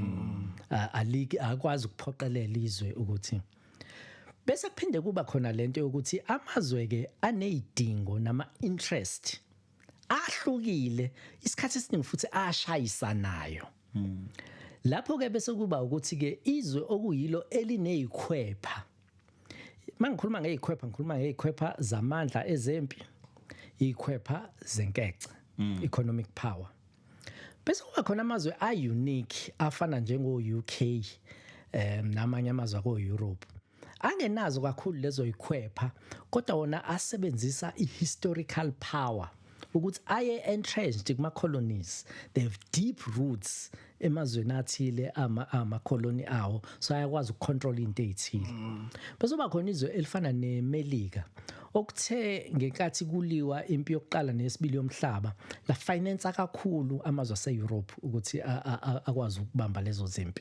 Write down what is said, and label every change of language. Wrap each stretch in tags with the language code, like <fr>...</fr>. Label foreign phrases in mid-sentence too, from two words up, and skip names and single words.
<zu>akwazi ukuphoqelela izwe ukuthi bese kuphinde kuba khona lento yokuthi amazwe ke anezidingo nama interest ahlukile isikhathi esiningi futhi ashayisanayo lapho ke bese kuba ukuthi ke izwe okuyilo elinezikhwepha mangikhuluma ngezikhwepha ngikhuluma ngezikhwepha zamandla ezempi izikhwepha zenkece</zu> <en>economic power</en> <zu>bese kuba khona amazwe unique afana njengo UK namanye amazwe ako Europe angenazo kakhulu lezo ikhwepha kodwa wona asebenzisa</zu> <en>ihistorical power</en> <zu>ukuthi aye entrenched kuma colonies</zu> <en>they have deep roots</en> <zu>emazweni athile ama colony awo so ayakwazi ukucontrol into ezithile bese kuba khona izwe elifana neMelika okuthe ngenkathi kuliwa impi yokuqala nesibili yomhlaba la finance kakhulu amazwe ase-Europe ukuthi akwazi ukubamba lezo zimpi</zu>